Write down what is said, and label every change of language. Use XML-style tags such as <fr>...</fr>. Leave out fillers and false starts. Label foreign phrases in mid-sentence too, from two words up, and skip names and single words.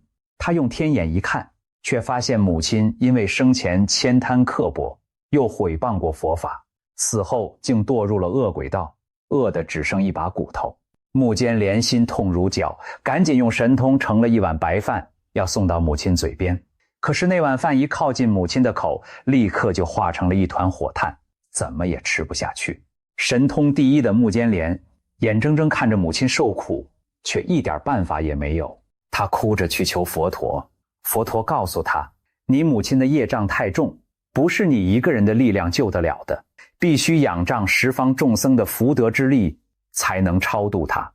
<zh>他用天眼一看，卻發現母親因為生前慳貪刻薄，又誹謗過佛法，死後竟墮入了惡鬼道，餓得只剩一把骨頭。目犍連心痛如絞，趕緊用神通盛了一碗白飯，要送到母親嘴邊。可是那碗飯一靠近母親的口，立刻就化成了一团火炭，怎麼也吃不下去。神通第一的目犍連眼睜睜看着母親受苦，卻一點辦法也沒有。他哭着去求佛陀，佛陀告訴他，你母親的業障太重，不是你一個人的力量救得了的，必須仰仗十方眾僧的福德之力，才能超度他。</zh>